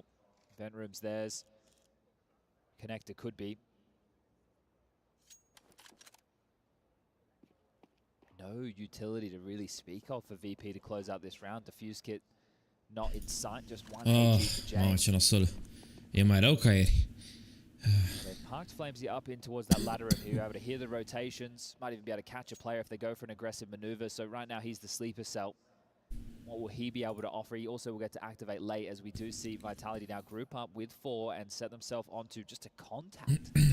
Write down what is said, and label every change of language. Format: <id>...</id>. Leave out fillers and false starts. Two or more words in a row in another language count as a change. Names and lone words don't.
<en>Vent room's theirs. Connector could be. No utility to really speak of for VP to close out this round. Diffuse kit not in sight, just one AG for James.</en> <ro>Ce nasol. E mai rău ca ieri.</ro> <en>They parked Flamesy up in towards that ladder if you're able to hear the rotations. Might even be able to catch a player if they go for an aggressive maneuver. So right now he's the sleeper cell. What will he be able to offer? He also will get to activate late, as we do see Vitality now group up with 4 and set themselves onto just a contact</en>